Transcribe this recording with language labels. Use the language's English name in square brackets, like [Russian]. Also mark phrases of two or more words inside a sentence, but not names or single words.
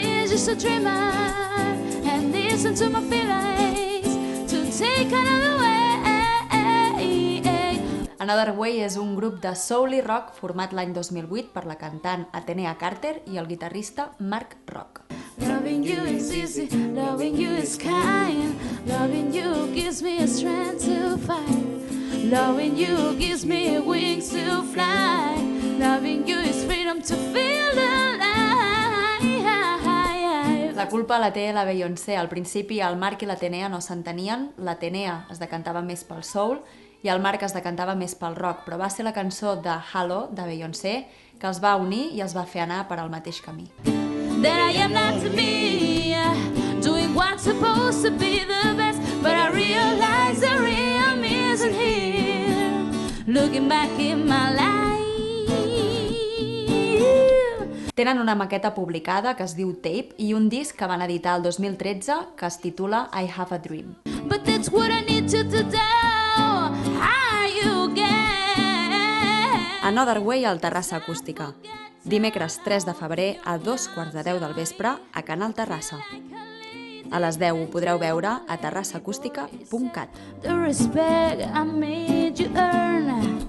[English] just a dreamer and listen to my feelings to take another way. [Catalan] Another Way és un grup de soul i rock format l'any 2008 per la cantant Atenea Carter i el guitarrista Mark Rock. [English] Loving you is easy, loving you is kind, loving you gives me a strength to fight, loving you gives me wings to fly, loving you is freedom to feel alive. [Catalan] La culpa la té la Beyoncé. Al principi el Mark i l'Atenea no s'entenien, l'Atenea es decantava més pel soul i el Mark es decantava més pel rock, però va ser la cançó de Hello, de Beyoncé, que els va unir i els va fer anar per al mateix camí. [English] That I am not to be doing what's supposed to be the best, but I realize the real me isn't here, looking back in my life. [Catalan] Tenen una maqueta publicada que es diu Tape i un disc que van editar el 2013 que es titula I Have a Dream. [English] But that's what I need you to do. How you get? [Catalan] Another Way al Terrassa Acústica. Dimecres 3 de febrer a 2:15 del vespre a Canal Terrassa. A les 10 ho podreu veure a terrassaacústica.cat. [English] The respect I made you earn.